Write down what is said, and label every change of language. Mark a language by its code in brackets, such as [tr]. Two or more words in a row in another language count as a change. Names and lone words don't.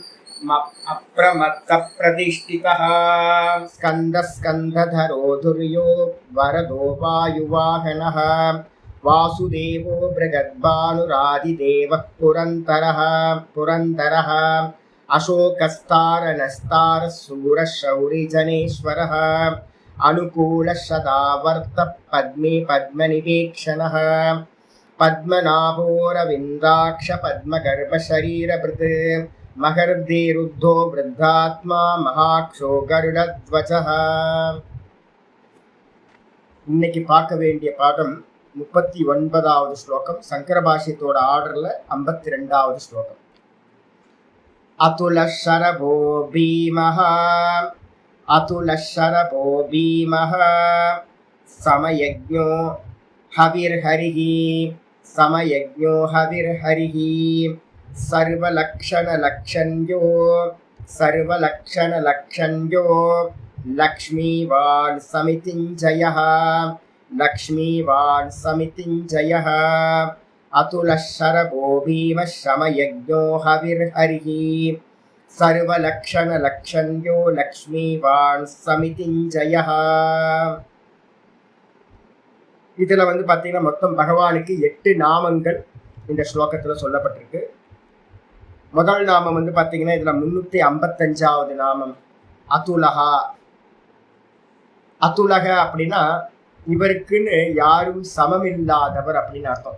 [sa] अप्रमत्तप्रतिष्ठितः स्कन्दस्कन्धधरो धुर्यो वरदो वायुवाहनः वासुदेवो बृहद्भानुरादिदेवः पुरन्दरः अशोकस्तारनस्तारः शूरः शौरिजनेश्वरः अनुकूलः सदावर्तः पद्मे पद्मनिवेक्षणः पद्मनाभोरविन्दाक्ष पद्मगर्भशरीरभृत् महर्देरुद्धो वृद्धात्मा महाक्षो गरुडध्वजः। [ta] இன்னைக்கு பார்க்க வேண்டிய பாடம் 39வது ஸ்லோகம். சங்கர பாஷ்யத்தோட ஆர்டர்ல 52வது ஸ்லோகம். [sa] अतुल शरभो भीमः अतुल शरभो भीमः शमयज्ञो हविर्हरिः शमयज्ञो हविर्हरिः सर्वलक्षणलक्षण्यो लक्ष्मीवान् समितिञ्जयः अतुलः शरभो भीमः शमयज्ञो हविर्हरिः सर्वलक्षणलक्षण्यो लक्ष्मीवान् समितिञ्जयः. [ta] இதில் பார்த்தீங்கன்னா மொத்தம் பகவானுக்கு 8 நாமங்கள் இந்த ஸ்லோகத்தில் சொல்லப்பட்டிருக்கு. முதல் நாமம் பார்த்தீங்கன்னா இதில் 355வது நாமம் அதுலகா. அதுலக அப்படின்னா இவருக்குன்னு யாரும் சமம் இல்லாதவர் அப்படின்னு அர்த்தம்.